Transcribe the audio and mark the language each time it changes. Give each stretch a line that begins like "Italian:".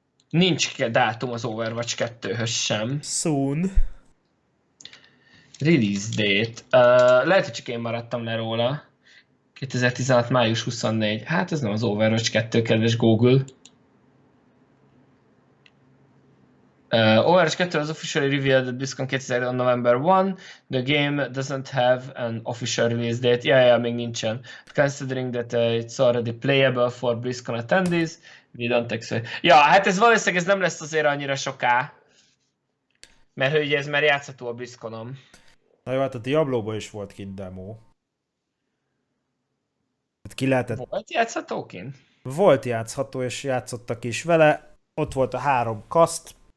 Hungarian: Nincs dátum az Overwatch 2-höz sem.
English: Soon. Release date.
Hungarian: Lehet, hogy csak én maradtam le róla. 2016. május 24. Hát ez nem az Overwatch 2, kedves Google.
English: Overwatch 2 was officially revealed at BlizzCon 2000 on November 1. The game doesn't have an official release date.
Hungarian: Ja, még nincsen.
English: But considering that it's already playable for BlizzCon attendees, we don't expect...
Hungarian: Ja, hát ez valószínűleg ez nem lesz azért annyira soká. Mert ugye ez már játszható a BlizzConom. Na jó, hát a Diablo-ban is volt kint demo. Hát ki lehetett... Volt játszható kint? Volt játszható, és játszottak is vele. Ott volt a három cast.